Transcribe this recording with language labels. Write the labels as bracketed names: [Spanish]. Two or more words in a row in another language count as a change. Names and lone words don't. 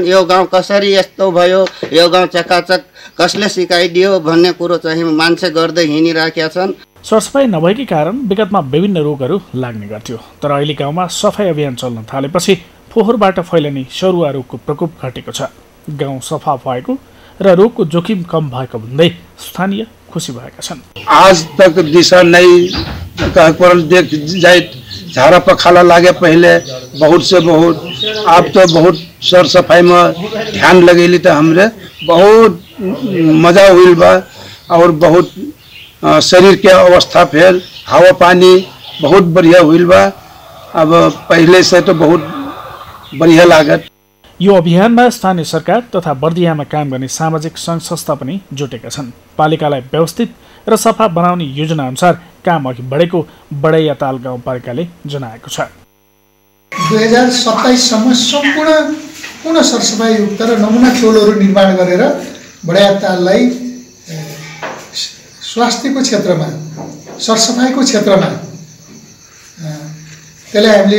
[Nepali] यो गाउँ कसरी यस्तो भयो, यो गाउँ चकाचक कसले सिकाइदियो भन्ने कुरो चाहिँ मान्छे गर्दै हिँडिराखेका छन्। सरसफाइ नभएकै कारण विगतमा विभिन्न रोगहरू लाग्ने गर्थ्यो। तर अहिले गाउँमा सफाइ अभियान चल्न थालेपछि फोहोरबाट फैलने सरुवा रोगको प्रकोप घटेको छ। गाउँ सफा भएको र रोगको जोखिम कम भएको भन्दै स्थानीय खुसी भएका छन्। [Dangaura Tharu] आज तक दिशा नहीं देख जाए, झाड़ा पखाला लागे पहले बहुत से बहुत, अब तो बहुत सर सफाई में ध्यान लगेली तो हमरे बहुत मजा हुई बा और बहुत शरीर के अवस्था फिर हवा पानी बहुत बढ़िया हुई बा। अब पहले से तो बहुत बढ़िया लागत। [Nepali] यो अभियानमा स्थानीय सरकार तथा बर्दियामा काम गर्ने सामाजिक सङ्घ संस्था पनि जुटेका छन्। पालिकालाई व्यवस्थित र सफा बनाउने योजना अनुसार काम अघि बढेको बडैयाताल गाउँपालिकाले जनाएको छ। 2027 सम्म सम्पूर्ण पूर्ण सरसफाइयुक्त र नमुना टोलहरू निर्माण गरेर बडैयाताललाई स्वास्थ्यको क्षेत्रमा, सरसफाइको क्षेत्रमा त्यसलाई हामीले